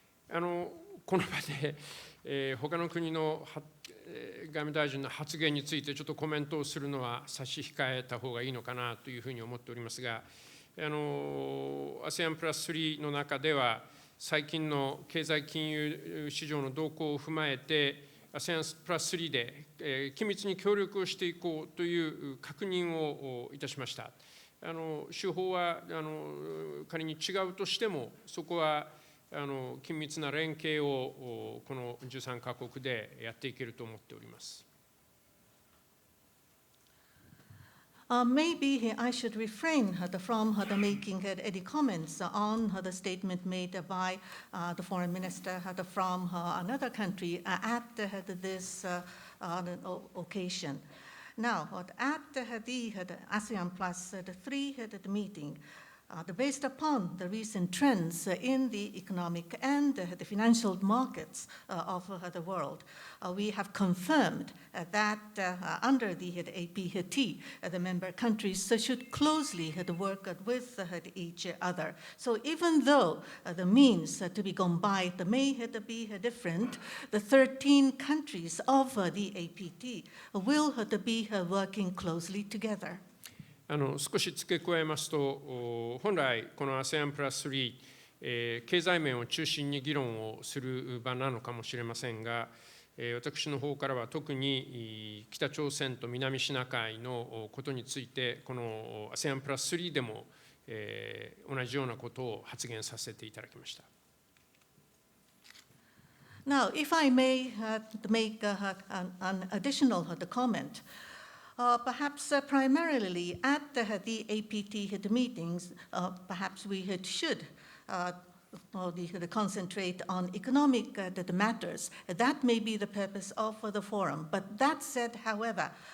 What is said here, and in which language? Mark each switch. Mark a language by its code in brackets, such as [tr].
[ja] この場で、他の国の外務大臣の発言についてちょっとコメントをするのは差し控えた方がいいのかなというふうに思っておりますが、ASEAN プラス3の中では最近の経済金融市場の動向を踏まえて ASEAN プラス3で緊密に協力をしていこうという確認をいたしました。手法は仮に違うとしても、そこは緊密な連携をこの13カ国でやっていけると思っております。 [en] Maybe I should refrain from making any comments on the statement made by the foreign minister from another country at this occasion. Now, at the ASEAN Plus 3 meeting, based upon the recent trends in the economic and the financial markets of the world, we have confirmed that under the APT, the member countries should closely work with each other. So even though the means to be gone by may be different, the 13 countries of the APT will be working closely together. [ja] 少し付け加えますと、本来この ASEAN プラス3、経済面を中心に議論をする場なのかもしれませんが、私の方からは特に北朝鮮と南シナ海のことについて、この ASEAN プラス3でも、同じようなことを発言させていただきました。 [en] Now, if I may make an additional comment, perhaps primarily at the APT meetings, perhaps we should concentrate on economic matters. That may be the purpose of the forum. But that said, however,